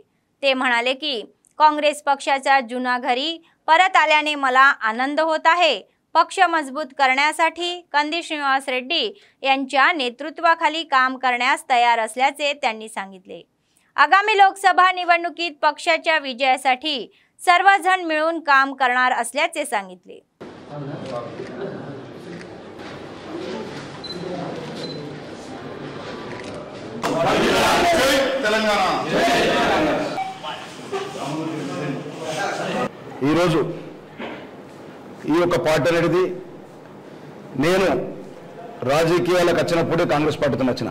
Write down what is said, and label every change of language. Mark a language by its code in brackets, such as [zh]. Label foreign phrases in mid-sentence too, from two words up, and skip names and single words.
[mr] ते म्हणाले की काँग्रेस पक्षाच्या जुना घरी परत आल्याने मला आनंद होत आहे। पक्ष मजबूत करण्यासाठी कंदी श्रीनिवास रेड्डी यांच्या नेतृत्वाखाली काम करण्यास तयार असल्याचे त्यांनी सांगितले। आगामी लोकसभा निवडणुकीत पक्षाच्या विजयासाठी सर्वजण मिळून काम करणार असल्याचे सांगितले। [te] ఈ రోజు ఈ యొక్క పార్టీ అనేది నేను రాజకీయాలకు వచ్చినప్పుడే కాంగ్రెస్ పార్టీతో వచ్చిన।